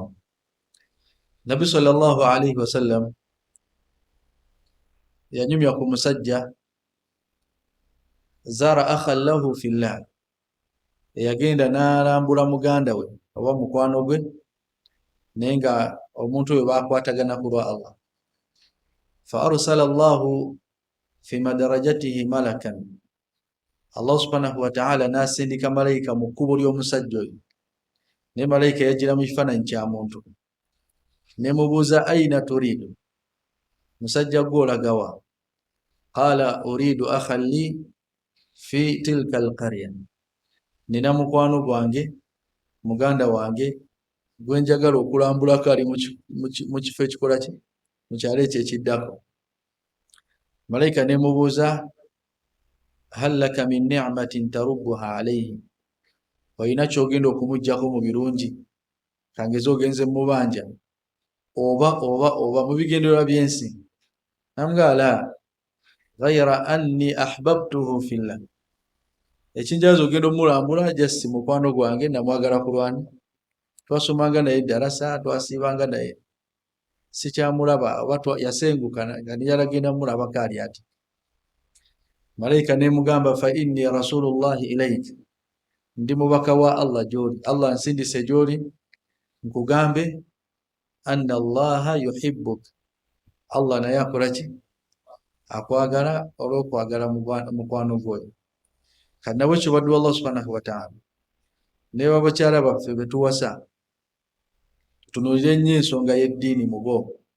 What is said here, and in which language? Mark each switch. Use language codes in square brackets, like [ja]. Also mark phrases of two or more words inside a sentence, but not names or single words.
[lg] Nabbi [ar] صلى الله عليه وسلم [lg] yanyumya ku musajja [ar] زار أخا له في الله, [lg] eyagenda n'alambula muganda we oba mukwano gwe, naye nga omuntu oyo baakwatagana ku lwa Allah. [ar] فأرسل الله في مدرجته ملكا, [lg] Allah [ar] سبحانه وتعالى [lg] n'asindika malayika mu kkubo ly'omusajja oyo. Naye malayika yajjira mu kifaananyi kya muntu, ne mubuuza [ar] أين تريد, [lg] musajja gwe olaga wa? [ar] قال أريد أخا لي في تلك القرية, [lg] nina mukwano gwange, muganda wange gwe njagala okulambulako ali mu kifo ekikola ki? Mu kyalo ekyo ekiddako. Malayika ne mubuuza [ar] هل لك من نعمة تربها عليه, [lg] olina kyogenda okumuggyako mu birungi, kangeze ogenze mubanja oba mu bigendererwa by'ensi? [ar] Namugamba لا، غير أني أحببته في الله. [lg] Ekinjaza ogenda omulambula just mukwano gwange namwagala kulwani, twasomanga naye darasa, twasibanga naye, sikyamulaba oba yasenguka nga niyalagenda mulaba kali ati. [ar] Malaika nemugamba فإني رسول الله إليك, [lg] ndi mubaka wa Allah joli, Allah nsindise joli nkugambe [ar] أن الله يحبك, [lg] Allah naye akolaki, akwagala olwokwagala mukwano gwoyo. Kati nabwe kibadde Allah [ar] سبحانه وتعالى [lg] ne babakyala baffe betuwasa tutunuulire nnyo ensonga y'eddiini mu bo.